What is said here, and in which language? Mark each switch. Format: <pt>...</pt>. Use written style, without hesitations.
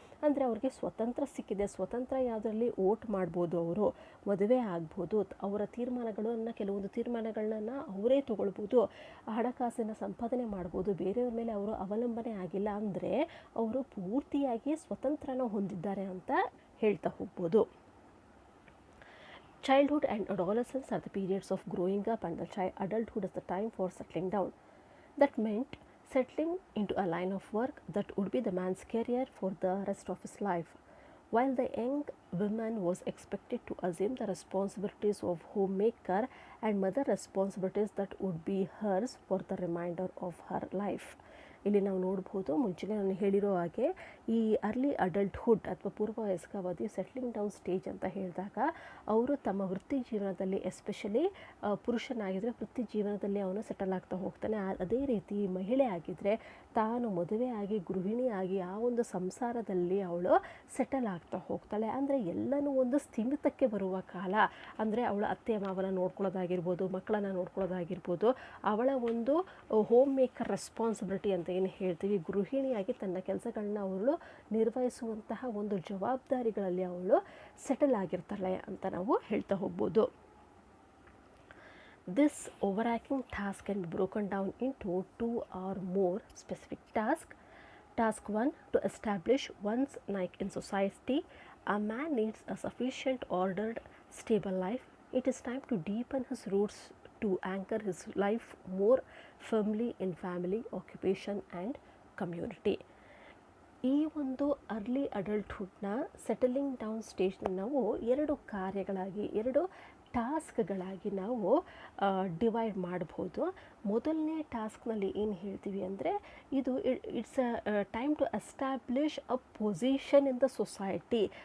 <kn>ಅಂದರೆ ಅವ್ರಿಗೆ ಸ್ವತಂತ್ರ ಸಿಕ್ಕಿದೆ. ಸ್ವತಂತ್ರ ಯಾವುದರಲ್ಲಿ ವೋಟ್ ಮಾಡ್ಬೋದು, ಅವರು ಮದುವೆ ಆಗ್ಬೋದು, ಅವರ ಕೆಲವೊಂದು ತೀರ್ಮಾನಗಳನ್ನ ಅವರೇ ತಗೊಳ್ಬೋದು, ಹಣಕಾಸಿನ ಸಂಪಾದನೆ ಮಾಡ್ಬೋದು, ಬೇರೆಯವ್ರ ಮೇಲೆ ಅವರು ಅವಲಂಬನೆ ಆಗಿಲ್ಲ, ಅಂದರೆ ಅವರು ಪೂರ್ತಿಯಾಗಿ ಸ್ವತಂತ್ರನ ಹೊಂದಿದ್ದಾರೆ ಅಂತ ಹೇಳ್ತಾ ಹೋಗ್ಬೋದು.</kn> <en>Childhood and adolescence are the periods of growing up, and the adulthood is the time for settling down. That meant settling into a line of work that would be the man's career for the rest of his life, while the young woman was expected to assume the responsibilities of homemaker and mother responsibilities that would be hers for the remainder of her life.</en> <kn>ಇಲ್ಲಿ ನಾವು ನೋಡ್ಬೋದು, ಮುಂಚೆನೇ ನಾನು ಹೇಳಿರೋ ಹಾಗೆ ಈ early adulthood ಅಥವಾ ಪೂರ್ವವಯಸ್ಕಾವಧಿ settling down stage ಅಂತ ಹೇಳಿದಾಗ ಅವರು ತಮ್ಮ ವೃತ್ತಿ ಜೀವನದಲ್ಲಿ, ಎಸ್ಪೆಷಲಿ ಪುರುಷನಾಗಿದ್ದರೆ ವೃತ್ತಿ ಜೀವನದಲ್ಲಿ ಅವನು ಸೆಟಲ್ ಆಗ್ತಾ ಹೋಗ್ತಾನೆ. ಅದೇ ರೀತಿ ಮಹಿಳೆ ಆಗಿದ್ದರೆ ತಾನು ಮದುವೆಯಾಗಿ ಗೃಹಿಣಿಯಾಗಿ ಆ ಒಂದು ಸಂಸಾರದಲ್ಲಿ ಅವಳು ಸೆಟಲ್ ಆಗ್ತಾ ಹೋಗ್ತಾಳೆ. ಅಂದರೆ ಎಲ್ಲನೂ ಒಂದು ಸ್ಥಿಮಿತಕ್ಕೆ ಬರುವ ಕಾಲ. ಅಂದರೆ ಅವಳ ಅತ್ತೆ ಮಾವನ ನೋಡ್ಕೊಳ್ಳೋದಾಗಿರ್ಬೋದು, ಮಕ್ಕಳನ್ನು ನೋಡ್ಕೊಳ್ಳೋದಾಗಿರ್ಬೋದು, ಅವಳ ಒಂದು ಹೋಮ್ ಮೇಕರ್ ರೆಸ್ಪಾನ್ಸಿಬಿಲಿಟಿ ಅಂತ ಏನು ಹೇಳ್ತೀವಿ, ಗೃಹಿಣಿಯಾಗಿ ತನ್ನ ಕೆಲಸಗಳನ್ನ ಅವಳು ನಿರ್ವಹಿಸುವಂತಹ ಒಂದು ಜವಾಬ್ದಾರಿಗಳಲ್ಲಿ ಅವಳು ಸೆಟಲ್ ಆಗಿರ್ತಾಳೆ ಅಂತ ನಾವು ಹೇಳ್ತಾ ಹೋಗ್ಬೋದು.</kn> <en>This overarching task can be broken down into 2 or more specific tasks. Task 1, to establish one's rank in society. A man needs a sufficient, ordered, stable life. It is time to deepen his roots to anchor his life more firmly in family, occupation and community.</en> <kn>ಈ ಒಂದು early ಅಡಲ್ಟ್ಹುಡ್ನ ಸೆಟಲಿಂಗ್ down ಸ್ಟೇಜ್ನ ನಾವು 2 ಕಾರ್ಯಗಳಾಗಿ, 2 ಟಾಸ್ಕ್ಗಳಾಗಿ ನಾವು divide ಮಾಡ್ಬೋದು. ಮೊದಲನೇ ಟಾಸ್ಕ್ನಲ್ಲಿ ಏನು ಹೇಳ್ತೀವಿ ಅಂದರೆ ಇದು</kn> <en>It's a time to establish a position in the society.</en>